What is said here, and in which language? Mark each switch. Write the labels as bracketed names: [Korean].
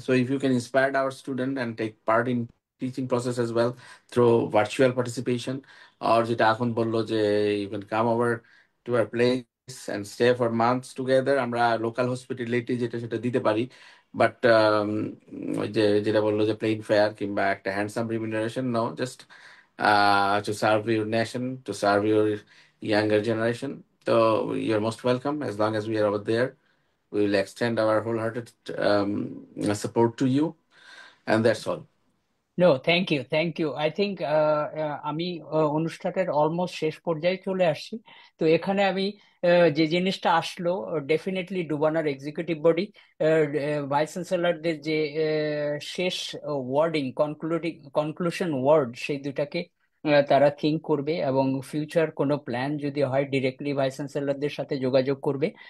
[English] so if you can inspire our student and take part in teaching process as well through virtual participation, [Bangla] আর যেটা এখন বললো যে [English] you can come over to our place and stay for months together, [Bangla] আমরা local hospitality যেটা সেটা দিতে পারি। [English] but [Bangla] ওই যে যেটা বললো যে [English] Plane fare কিংবা একটা handsome remuneration, no, just to serve your nation, to serve your younger generation. So you're most welcome as long as we are over there. We will extend our wholehearted support to you, and that's all. No, thank you, thank you. [Bangla] I think আমি অনুষ্ঠানের almost শেষ পর্যায়ে চলে আসছি। তো এখানে আমি যে জিনিসটা আসলো, ডেফিনেটলি ডুবানার এক্সিকিউটিভ বডি, ভাইস চ্যান্সেলরদের যে শেষ ওয়ার্ডিং, কনক্লুশন ওয়ার্ড, সেই দুটাকে তারা থিঙ্ক করবে, এবং ফিউচার কোনো প্ল্যান যদি হয় ডিরেক্টলি ভাইস চ্যান্সেলরদের সাথে যোগাযোগ করবে।